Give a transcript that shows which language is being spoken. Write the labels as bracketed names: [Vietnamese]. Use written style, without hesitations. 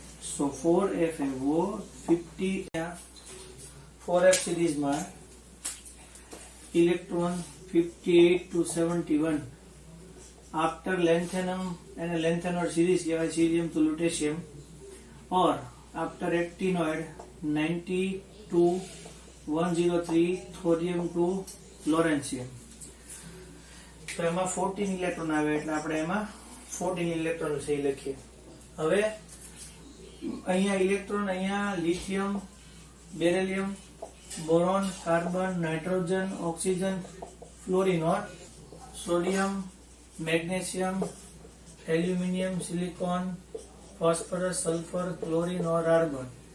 [Hindi] सो 4F है वो 50, 4F series में electron 58 to 71 after lanthanum and lanthanoid series कहेवाय, cerium to lutetium, और after actinoid 90 to 103 thorium two लोरेंशियम। [Gujarati] तो एમાં 14 electron આવે એટલે આપણે એમાં 14 ઇલેક્ટ્રોન છે લખીએ। હવે અહીંયા ઇલેક્ટ્રોન, અહીંયા lithium, beryllium, boron, carbon, nitrogen, oxygen, [Hindi] fluorine और sodium, magnesium, aluminium, silicon, phosphorus, sulphur, chlorine और आर्गन।